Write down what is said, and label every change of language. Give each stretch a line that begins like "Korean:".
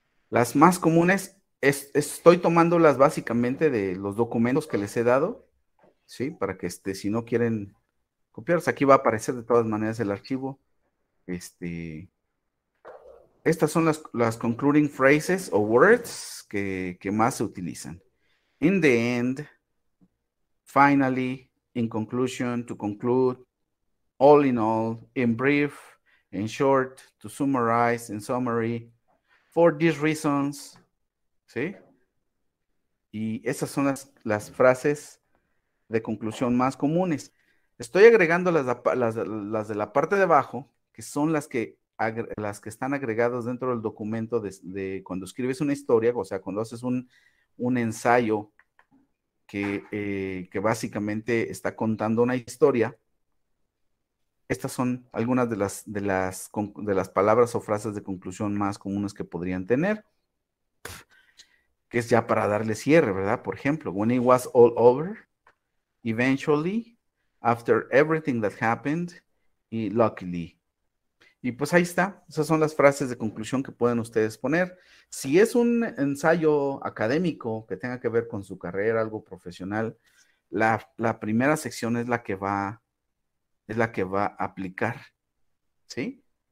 Spanish: Las más comunes, estoy tomándolas básicamente de los documentos que les he dado, ¿sí? Para que si no quieren copiarlos, aquí va a aparecer de todas maneras el archivo. Estas son las
English: concluding phrases
Spanish: o words que más se utilizan.
English: In the end, finally, in conclusion, to conclude, all in all, in brief, in short, to summarize, in summary, for these reasons, ¿sí?
Spanish: Y esas son las frases de conclusión más comunes. Estoy agregando las de la parte de abajo, que son las que las que están agregadas dentro del documento de cuando escribes una historia, o sea, cuando haces un ensayo que básicamente está contando una historia. Estas son algunas de las palabras o frases de conclusión más comunes que podrían tener, que es ya para darle cierre, ¿verdad? Por ejemplo,
English: when it was all over, eventually, after everything that happened, y luckily.
Spanish: Y pues ahí está, esas son las frases de conclusión que pueden ustedes poner. Si es un ensayo académico que tenga que ver con su carrera, algo profesional, la primera sección es la que va a aplicar, ¿sí?